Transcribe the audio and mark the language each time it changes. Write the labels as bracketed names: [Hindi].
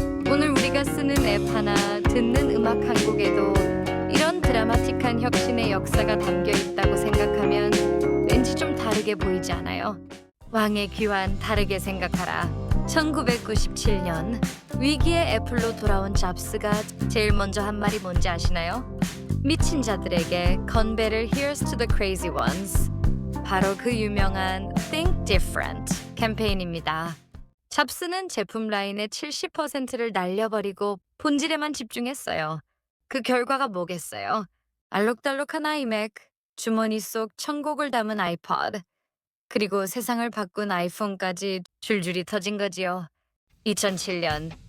[Korean] 오늘 우리가 쓰는 앱 하나, 듣는 음악 한 곡에도 이런 드라마틱한 혁신의 역사가 담겨 있다고 생각하면 왠지 좀 다르게 보이지 않아요? 왕의 귀환 다르게 생각하라. 1997년 위기의 애플로 돌아온 잡스가 제일 먼저 한 말이 뭔지 아시나요? 미친 자들에게 건배를 [English] Here's to the crazy ones. [Korean] 바로 그 유명한 Think Different 캠페인입니다. 잡스는 제품 라인의 70%를 날려버리고 본질에만 집중했어요. 그 결과가 뭐겠어요? 알록달록한 아이맥, 주머니 속 천곡을 담은 아이포드, 그리고 세상을 바꾼 아이폰까지 줄줄이 터진 거지요. 2007년